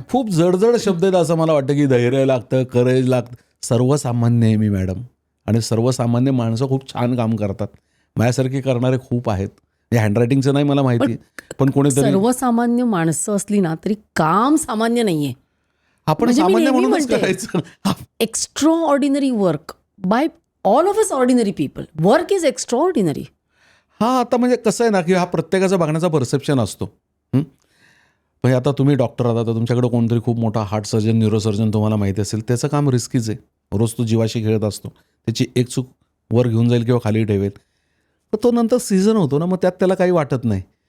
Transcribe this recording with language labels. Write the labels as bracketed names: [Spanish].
[Marathi] एक खूप जडजड शब्द आहेत असं मला वाटतं की धैर्य लागतं, करेज लागतं. सर्वसामान्य आहे मी मॅडम, आणि सर्वसामान्य माणसं खूप छान काम करतात. माझ्यासारखे करणारे खूप आहेत. हे हँडरायटिंगचं नाही मला माहिती, पण कोणीतरी सर्वसामान्य माणसं असली ना तरी काम सामान्य नाहीये. आपण म्हणजे मी सामान्य नेहमी म्हणूनच म्हणते, करायचं. [English] Extraordinary work by all of us ordinary people. Work is extraordinary. [Marathi] हां, आता म्हणजे कसं आहे ना की हा प्रत्येकाचा बघण्याचा परसेप्शन असतो. म्हणजे आता तुम्ही डॉक्टर आहात, आता तुमच्याकडे कोणतरी खूप मोठा हार्ट सर्जन, न्यूरोसर्जन तुम्हाला माहिती असेल, त्याचं काम रिस्कीच आहे. रोज तो जीवाशी खेळत असतो. त्याची एक चूक वर घेऊन जाईल किंवा खाली ठेवेल, तर तो नंतर सीझन होतो ना, मग त्यात त्याला काही वाटत नाही.